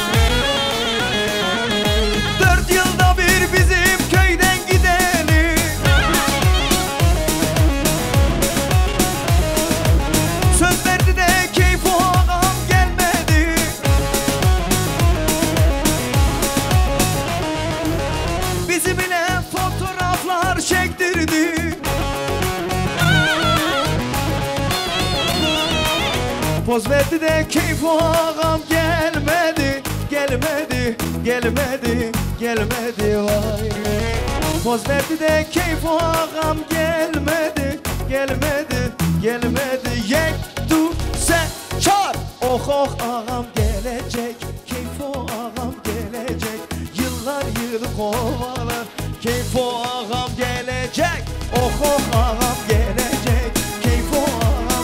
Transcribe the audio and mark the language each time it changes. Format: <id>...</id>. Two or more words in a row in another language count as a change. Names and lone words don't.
<tr>4 yılda bir bizim köyden gideni söz verdi de keyif o ağam gelmedi Bizi bile fotoğraflar çektirdi Poz verdi de keyif o ağam gelmedi Gelmedi, gelmedi, gelmedi vay Poz verdi de keyif o ağam gelmedi Gelmedi, gelmedi</tr> <ku>Yek, du, sen, çar</ku> <tr>Oh oh ağam gelecek Keyif o ağam gelecek Yıllar yılı kovalar Keyif o ağam gelecek Oh oh ağam gelecek Keyif o ağam</tr>